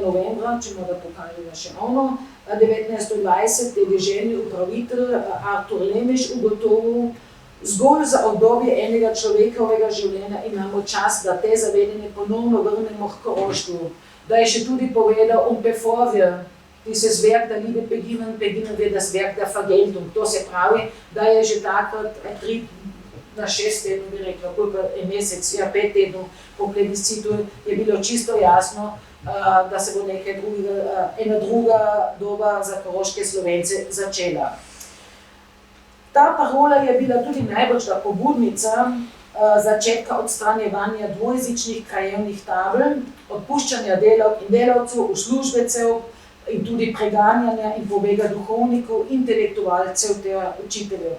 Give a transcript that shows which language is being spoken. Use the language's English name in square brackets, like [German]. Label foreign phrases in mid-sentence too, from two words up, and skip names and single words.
[Slovenian] novembra, če morda pokažemo še ono, 1920 je deželni upravitelj Artur Lemeš ugotovil, zgolj za obdobje enega človekovega življenja imamo čas, da te zavedanje ponovno vrnemo k Koroštvu. Da je še tudi povedal, [German] bevor wir dieses Werk der Liebe beginnen, beginnen wir das Werk der Vergeltung. [Slovenian] To se pravi, da je že takrat 3 na 6 tednov, bi rekla, koliko je mesec, 5 tednov po plebiscitu je bilo čisto jasno, da se bo nekaj drugega, ena druga doba za koroške Slovence začela. Ta parola je bila tudi najboljša pobudnica začetka odstranjevanja dvojezičnih krajevnih tabel, odpuščanja delavk in delavcev, uslužbencev in tudi preganjanja in pobega duhovnikov, intelektualcev ter učiteljev.